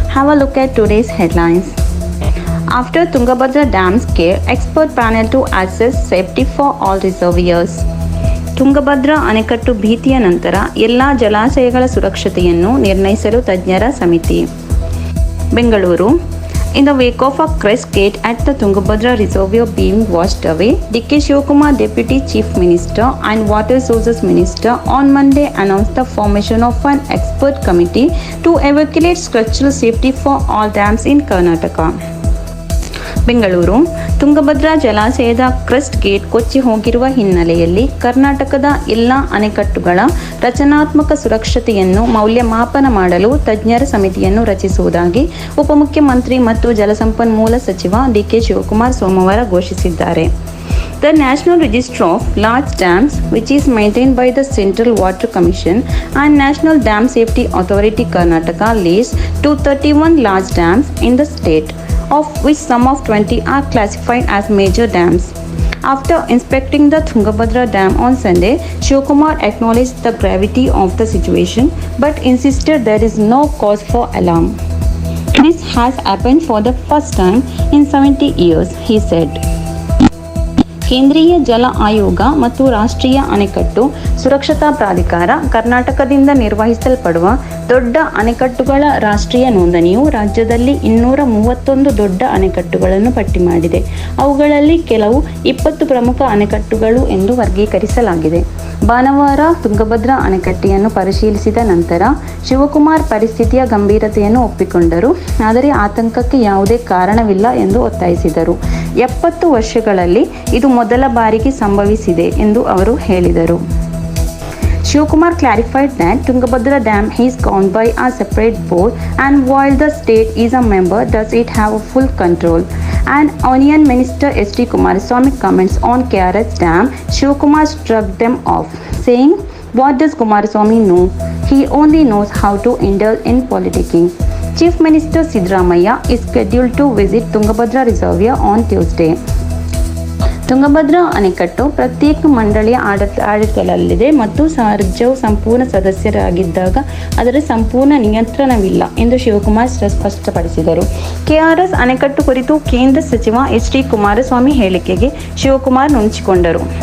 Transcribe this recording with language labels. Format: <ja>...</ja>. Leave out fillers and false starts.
<en>Have a look at today's headlines. After Tungabhadra Dam scare, expert panel to assess safety for all reservoirs.</en> <kn>Tungabhadra ಅಣೆಕಟ್ಟು ಭೀತಿಯ ನಂತರ ಎಲ್ಲ ಜಲಾಶಯಗಳ ಸುರಕ್ಷತೆಯನ್ನು ನಿರ್ಣಯಿಸಲು ತಜ್ಞರ ಸಮಿತಿ. Bengaluru.</kn> <en>In the wake of a crest gate at the Tungabhadra reservoir being washed away, D.K. Shivakumar, Deputy Chief Minister and Water Resources Minister, on Monday announced the formation of an expert committee to evaluate structural safety for all dams in Karnataka.</en> <kn>Bengaluru. Tungabhadra ಜಲಾಶಯದ crest gate ಕೊಚ್ಚಿ ಹೋಗಿರುವ ಹಿನ್ನೆಲೆಯಲ್ಲಿ ಕರ್ನಾಟಕದ ಎಲ್ಲ ಅಣೆಕಟ್ಟುಗಳ ರಚನಾತ್ಮಕ ಸುರಕ್ಷತೆಯನ್ನು ಮೌಲ್ಯಮಾಪನ ಮಾಡಲು ತಜ್ಞರ ಸಮಿತಿಯನ್ನು ರಚಿಸುವುದಾಗಿ ಉಪಮುಖ್ಯಮಂತ್ರಿ ಮತ್ತು ಜಲಸಂಪನ್ಮೂಲ ಸಚಿವ ಡಿ.ಕೆ. ಶಿವಕುಮಾರ್ ಸೋಮವಾರ ಘೋಷಿಸಿದ್ದಾರೆ.</kn> <en>The National Register of Large Dams, which is maintained by the Central Water Commission and National Dam Safety Authority Karnataka, lists 231 large dams in the state, of which some of 20 are classified as major dams. After inspecting the Tungabhadra Dam on Sunday, Shivakumar acknowledged the gravity of the situation but insisted there is no cause for alarm. This has happened for the first time in 70 years, he said.</en> <kn>ಕೇಂದ್ರೀಯ ಜಲ ಆಯೋಗ ಮತ್ತು ರಾಷ್ಟ್ರೀಯ ಅಣೆಕಟ್ಟು ಸುರಕ್ಷತಾ ಪ್ರಾಧಿಕಾರ ಕರ್ನಾಟಕದಿಂದ ನಿರ್ವಹಿಸಲ್ಪಡುವ ದೊಡ್ಡ ಅಣೆಕಟ್ಟುಗಳ ರಾಷ್ಟ್ರೀಯ ನೋಂದಣಿಯು ರಾಜ್ಯದಲ್ಲಿ 231 ದೊಡ್ಡ ಅಣೆಕಟ್ಟುಗಳನ್ನು ಪಟ್ಟಿ ಮಾಡಿದೆ. ಅವುಗಳಲ್ಲಿ ಕೆಲವು 20 ಪ್ರಮುಖ ಅಣೆಕಟ್ಟುಗಳು ಎಂದು ವರ್ಗೀಕರಿಸಲಾಗಿದೆ. ಭಾನುವಾರ ತುಂಗಭದ್ರಾ ಅಣೆಕಟ್ಟೆಯನ್ನು ಪರಿಶೀಲಿಸಿದ ನಂತರ ಶಿವಕುಮಾರ್ ಪರಿಸ್ಥಿತಿಯ ಗಂಭೀರತೆಯನ್ನು ಒಪ್ಪಿಕೊಂಡರು. ಆದರೆ ಆತಂಕಕ್ಕೆ ಯಾವುದೇ ಕಾರಣವಿಲ್ಲ ಎಂದು ಒತ್ತಾಯಿಸಿದರು. 70 ವರ್ಷಗಳಲ್ಲಿ ಇದು ಮೊದಲ ಬಾರಿಗೆ ಸಂಭವಿಸಿದೆ ಎಂದು ಅವರು ಹೇಳಿದರು.</kn> <en>Shivakumar clarified that Tungabhadra Dam is governed by a separate board and while the state is a member, does it have a full control. And Union Minister S.D. Kumaraswamy comments on KRS Dam, Shivakumar struck them off, saying, "What does Kumaraswamy know? He only knows how to indulge in politicking." Chief Minister Siddaramaiah is scheduled to visit Tungabhadra reservoir on Tuesday.</en> <kn>Tungabhadra ಅಣೆಕಟ್ಟು ಪ್ರತ್ಯೇಕ ಮಂಡಳಿಯ ಆಡಳಿತದಲ್ಲಿದೆ ಮತ್ತು ರಾಜ್ಯವು ಸಂಪೂರ್ಣ ಸದಸ್ಯರಾಗಿದ್ದಾಗ ಅದರ ಸಂಪೂರ್ಣ ನಿಯಂತ್ರಣವಿಲ್ಲ ಎಂದು ಶಿವಕುಮಾರ್ ಸ್ಪಷ್ಟಪಡಿಸಿದರು. ಕೆಆರ್ಎಸ್ ಅಣೆಕಟ್ಟು ಕುರಿತು ಕೇಂದ್ರ ಸಚಿವ ಎಚ್.ಡಿ. ಕುಮಾರಸ್ವಾಮಿ ಹೇಳಿಕೆಗೆ ಶಿವಕುಮಾರ್ ನುಣುಚಿಕೊಂಡರು.</kn>